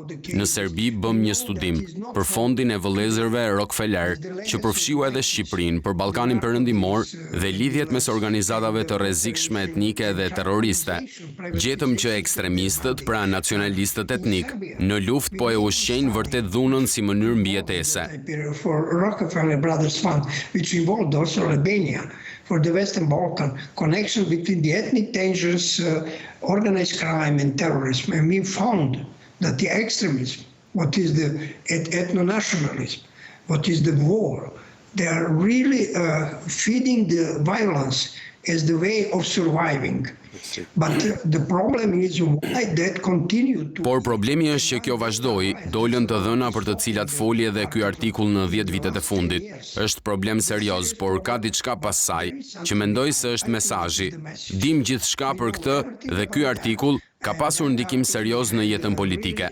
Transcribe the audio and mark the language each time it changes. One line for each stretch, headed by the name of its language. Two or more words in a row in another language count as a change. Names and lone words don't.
Albanian: Në Serbi bëm një studim për fondin e vëllezërve Rockefeller, që përfshiu edhe Shqipërinë, për Ballkanin Perëndimor dhe lidhjet mes organizatave të rrezikshme etnike dhe terroriste. Gjetëm që ekstremistët, pra nacionalistët etnik, në luftë po e ushqejnë vërtet dhunën si mënyrë mbijetese.
English: For Rockefeller Brothers Fund, which involved also Albania, for the Western Balkan, connection between the ethnic tensions, organized crime and terrorism. And we found that the extremism, what is the ethno-nationalism, what is the war, they are really feeding the violence as the way of surviving. But the problem is why that continued to...
Albanian: Por problemi është që kjo vazhdoi, dolën të dhëna për të cilat foli edhe ky artikull në 10 vitet e fundit. Është problem serioz, por ka diçka pas saj që mendoj se është mesazhi. Dim gjithçka për këtë dhe ky artikull ka pasur ndikim serioz në jetën politike.